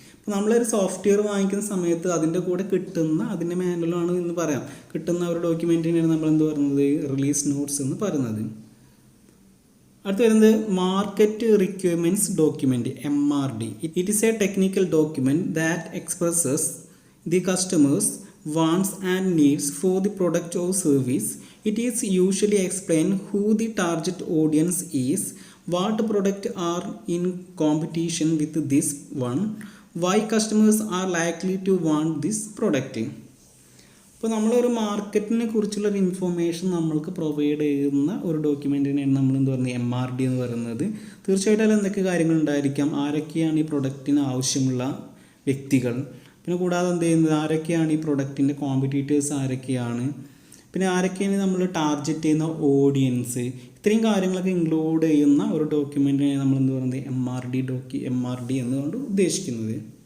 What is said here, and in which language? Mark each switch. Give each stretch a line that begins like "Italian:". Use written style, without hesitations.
Malayalam: ഇപ്പോൾ നമ്മളൊരു സോഫ്റ്റ്വെയർ വാങ്ങിക്കുന്ന സമയത്ത് അതിൻ്റെ കൂടെ കിട്ടുന്ന അതിൻ്റെ മാനുവലാണ് എന്ന് പറയാം, കിട്ടുന്ന ഒരു ഡോക്യുമെൻറ്റിനെയാണ് നമ്മൾ എന്ത് പറയുന്നത്, റിലീസ് നോട്ട്സ് എന്ന് പറയുന്നത്. അടുത്ത് വരുന്നത് market requirements document, MRD.
English: It is a technical document that expresses the customers wants and needs for the product or service. It is usually explain who the target audience is, what product are in competition with this one, why customers are likely to want this product.
Malayalam: ഇപ്പോൾ നമ്മളൊരു മാർക്കറ്റിനെ കുറിച്ചുള്ളൊരു information നമ്മൾക്ക് provide ചെയ്യുന്ന ഒരു ഡോക്യുമെൻറ്റിനെയാണ് നമ്മൾ എന്ത് പറയുന്നത്, MRD എന്ന് പറയുന്നത്. തീർച്ചയായിട്ടും അതിൽ എന്തൊക്കെ കാര്യങ്ങൾ ഉണ്ടായിരിക്കാം, ആരൊക്കെയാണ് ഈ പ്രൊഡക്റ്റിന് ആവശ്യമുള്ള വ്യക്തികൾ, പിന്നെ കൂടാതെ എന്ത് ചെയ്യുന്നത്, ആരൊക്കെയാണ് ഈ പ്രൊഡക്റ്റിൻ്റെ കോമ്പറ്റീറ്റേഴ്സ് ആരൊക്കെയാണ്, പിന്നെ ആരൊക്കെയാണ് നമ്മൾ ടാർഗറ്റ് ചെയ്യുന്ന ഓഡിയൻസ്, ഇത്രയും കാര്യങ്ങളൊക്കെ ഇൻക്ലൂഡ് ചെയ്യുന്ന ഒരു ഡോക്യുമെൻറ്റിനെ നമ്മൾ എന്ത് പറയുന്നത്, MRD എന്നുകൊണ്ട് ഉദ്ദേശിക്കുന്നത്.